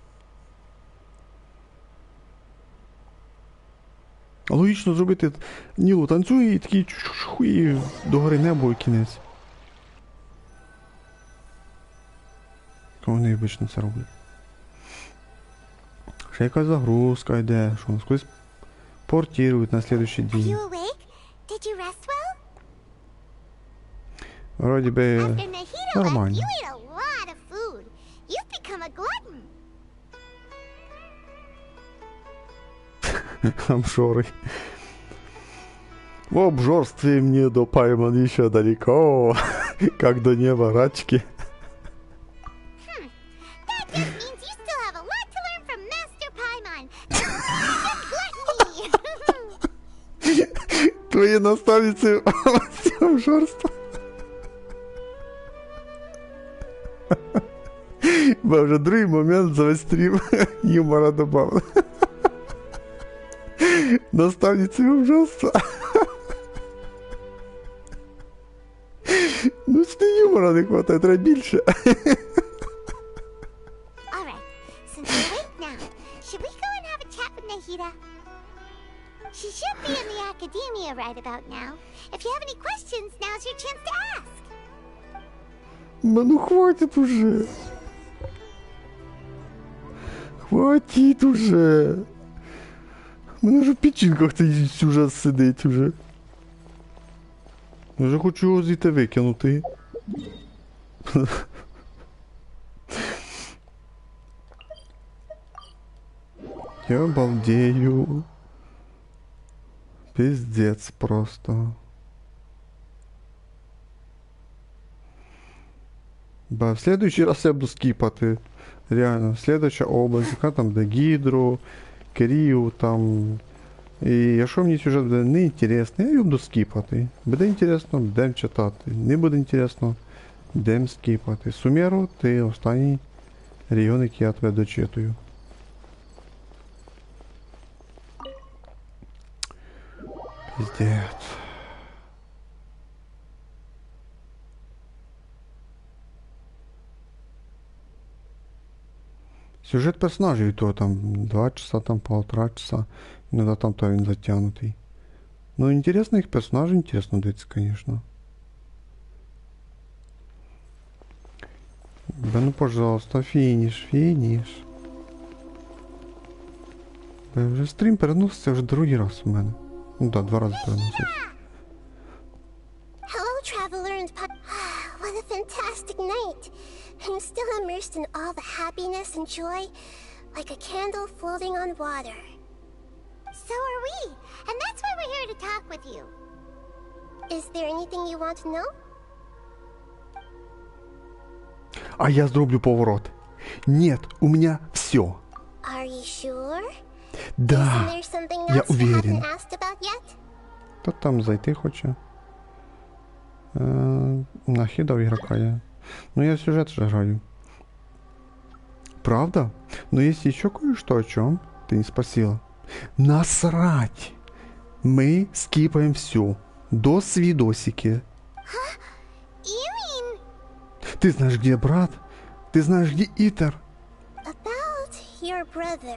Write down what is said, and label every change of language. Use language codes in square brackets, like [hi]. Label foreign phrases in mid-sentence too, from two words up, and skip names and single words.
[uk] Логічно зробити Нілу танцює і такий і догори небо і кінець. Вони обично це роблять. Ще якась загрузка йде, що нас колись портірують на слідуючий день. [en] Did you rest well? [uk] Вроді би нормально. [en] You ate a lot of food. You've become a glutton. [ru] Обжоры. В обжорстве мне до Паймон еще далеко, как до неба рачки. [en] That just means you still have a lot to learn from Master Paimon. [ru] Твои наставницы обжорства. [uk] Бо вже другий момент за весь стрім юмора добавили. Наставниці ужасно. Ну, з юмора не хватає, треба більше. [en] Alright, since you're awake now, should we go and have a chat with Nahida? She should be in the academia right about now. If you have any questions, now's your chance to ask. [ru] Ну хватит уже. Хватит уже. [uk] Мене вже в печінках цей сюжет сидить уже. Я вже хочу його звідти викинути. [ru] Я балдею. Пиздец просто. Ба, в следующий раз я буду скипати. Реально, следующая область, яка там де Гідру, Керію, там. [uk] І якщо мені сюжет буде неінтересний, я його буду скіпати. Буде інтересно, будемо читати. Не буде інтересно, будемо скіпати. Сумеру, ти останній регіон, який я тебе дочитую. Пиздец. [ru] Сюжет персонажей, то там 2 часа, там 1,5 часа. Иногда там то [uk] він затянутий. [ru] Ну, интересно их персонажи, интересно дивиться, конечно. Да ну, пожалуйста, финиш, финиш. [uk] Вже стрім переноситься вже другий раз у мене. Ну да, 2 рази переноситься. [en] Hello, traveler and what a fantastic night. I'm still immersed in all the happiness and joy, like a candle floating on water. So are we, and that's why we're here to talk with you. Is there anything you want to know? [uk] А я зроблю поворот. [ru] Нет, у меня все. [en] Are you sure? [ru] Да, [en] Isn't there something [ru] я [en] else you [ru] уверен. [en] haven't asked about yet? [uk] Та там зайти хоче. Нахидав ігрока я. Ну я сюжет же граю. Правда? [ru] Но есть еще кое-что, о чем ты не спросила. Насрать! Мы скипаем все. До свидосики. Ты знаешь, где брат? Ты знаешь, где Итер? [en] About your brother.